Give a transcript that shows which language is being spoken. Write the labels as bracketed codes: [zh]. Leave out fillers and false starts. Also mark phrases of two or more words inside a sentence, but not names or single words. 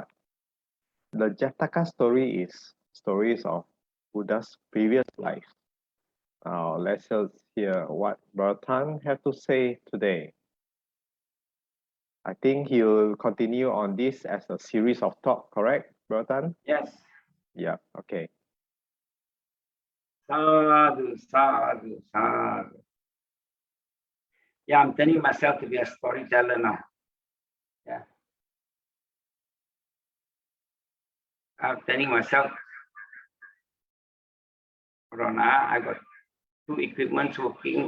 [en] The Jataka story is stories of Buddha's previous life. Now let's hear what Bro Tan have to say today. I think he will continue on this as a series of talk, correct, Bro Tan? Yes. Yeah, okay. [pi] Sadhu, sadhu, sadhu. [en] Yeah, I'm turning myself to be a storyteller now. Yeah. I'm turning myself. Hold on, I got two equipments working.